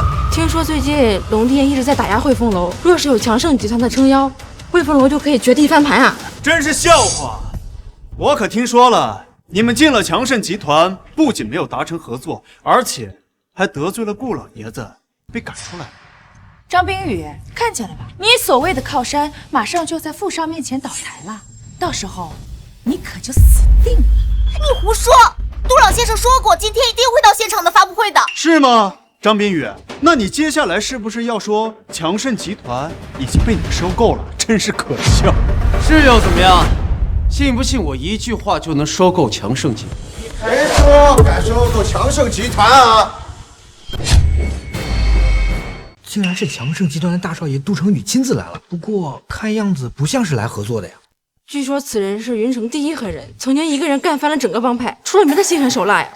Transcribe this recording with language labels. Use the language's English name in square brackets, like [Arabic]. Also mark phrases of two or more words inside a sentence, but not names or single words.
[Chinese] 聽說最近龍店一直在打壓匯豐樓，若是有強盛集團的撐腰，匯豐樓就可以絕地翻盤啊！真是笑話！我可聽說了，你們進了強盛集團，不僅沒有達成合作，而且還得罪了顧老爺子，被趕出來了。張冰雨，看見了吧？你所謂的靠山馬上就在富少面前倒台了，到時候你可就死定了。你胡說！杜老先生說過，今天一定会到现场的发布会的。是嗎？張冰雨，那你接下來是不是要說強盛集團已經被你收購了？真是可笑。是又怎麼樣？信不信我一句話就能收購強盛集團？誰說敢收購強盛集團啊？竟然是強盛集团的大少爺杜成宇親自來了，不過看樣子不像是來合作的呀。據說此人是雲城第一狠人，曾經一個人幹翻了整個幫派，出了名的心狠手辣呀。